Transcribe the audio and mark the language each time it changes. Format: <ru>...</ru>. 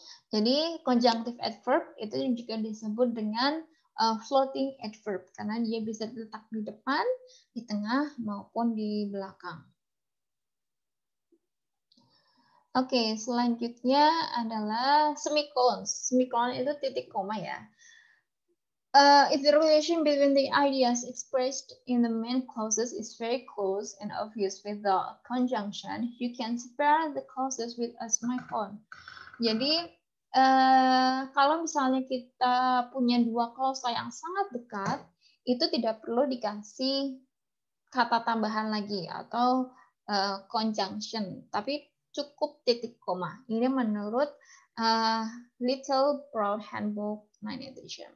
<id>Jadi, conjunctive adverb itu juga disebut dengan floating adverb, karena dia bisa diletak di depan, di tengah, maupun di belakang. Oke, selanjutnya adalah semicolon. Semicolon itu titik koma ya.</id> <en>If the relation between the ideas expressed in the main clauses is very close and obvious with the conjunction, you can separate the clauses with a semicolon.</en> <id>Jadi, kalau misalnya kita punya dua klausa yang sangat dekat, itu tidak perlu dikasih kata tambahan lagi atau conjunction, tapi cukup titik koma. Ini menurut Little Brown Handbook 9 Edition.</id>